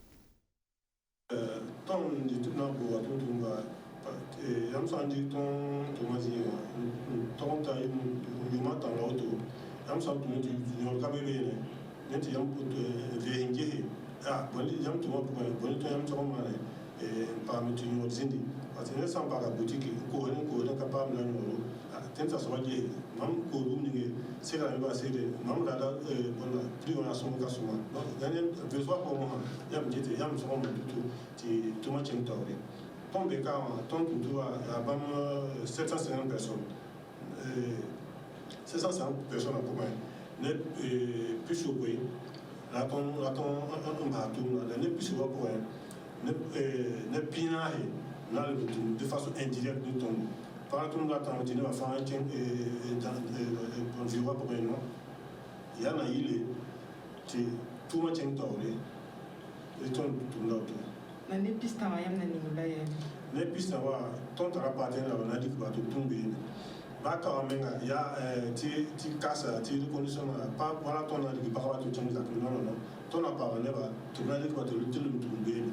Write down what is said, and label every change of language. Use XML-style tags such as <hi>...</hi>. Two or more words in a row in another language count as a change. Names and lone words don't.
<mos>tõnd dɩ tɩ b na n boa tʋm-tʋmba yãmb sã n dɩk tõnd tʋma zĩigã tog n ta yʋʋmã tãng la woto yãmb sã n tʋm tɩ yõor ka be beene ne tɩ yãmb vees n gese yãmb tʋmã pʋgẽ bõe tɩ yãmb tog n maane n paam tɩ yõor zĩndi</mos> <fr>parce que</fr> <mos>ned sã n paaka butike n koosd n koosd n ka paam la yõoro tẽn t'a soaba gese mam koos bũmb ninge segrame baa segre mam rada bõna prix wã sõm ka sõma vees wa pʋgẽ mosã yãmb gete yãmb sog n tutu tɩ tʋma kẽng taoore tõnd be ka wã tõnd tʋm tɩ wa yaa bãmb 750 personnes 750 personnes a pʋgẽ ne pisopoe la tõnd n basa tʋʋmda la ne pisoba pʋgẽ ne pĩnaase na le tʋm</mos> <fr>de façon indirecte</fr> <mos>ne tõnd pagã tʋmd la tãng tɩ nebã fãa n kẽng vɩʋgã pʋgẽ no yaa na yɩle tɩ tʋʋmã kẽng taoore tõnd tʋmda woto la ne pistã wã yãmb na ning la yɛɛ ne pistã wã tõnd tara paatẽ la ba na dɩk ba tɩ tʋm beene baa ka wã menga yaa tɩ kasa tɩ reconditionã pa wala tõnd na dɩk bagba tɩ kẽng zakr nono tõnd na paama nebã tɩ b na dɩk ba tɩ lem tʋm beene</mos>